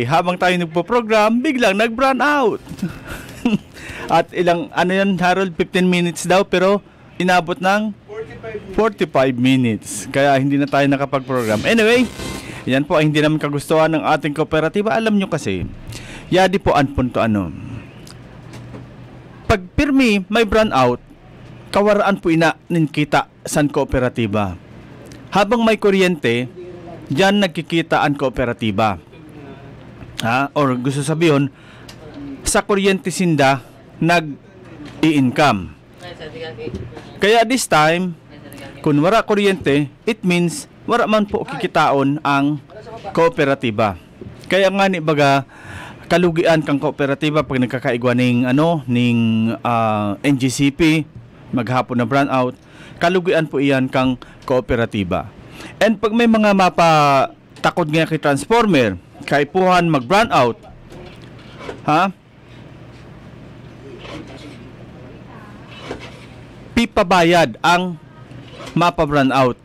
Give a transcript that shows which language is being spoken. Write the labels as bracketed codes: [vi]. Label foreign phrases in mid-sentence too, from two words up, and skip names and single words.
[tl] Habang tayo nagpo-program, biglang nag-brown out. At ilang, Harold, 15 minutes daw, pero inabot ng 45 minutes. Kaya hindi na tayo nakapag-program. Anyway, yan po ay hindi naman kagustuhan ng ating kooperatiba. Alam nyo kasi, [msb] yadi po an punto ano. Pag pirmi may [en] brown out, [msb] kawaraan po kita san kooperatiba. Habang may kuryente, dyan nagkikita ang kooperatiba. Or gusto sabihin, sa kuryente sinda, nag-i-income. Kaya [en] this time, [msb] kung wala kuryente, [en] it means [msb] wala man po kikitaon ang kooperatiba. Kaya nga ni baga kalugian kang kooperatiba pag nagkakaigwa ning NGCP maghapon na [en] brown out, [msb] kalugian po iyan kang kooperatiba. And pag may mga takod nga kay transformer, kaipuhan mag [en] brown out, [msb] pipabayad ang mapa-brown out.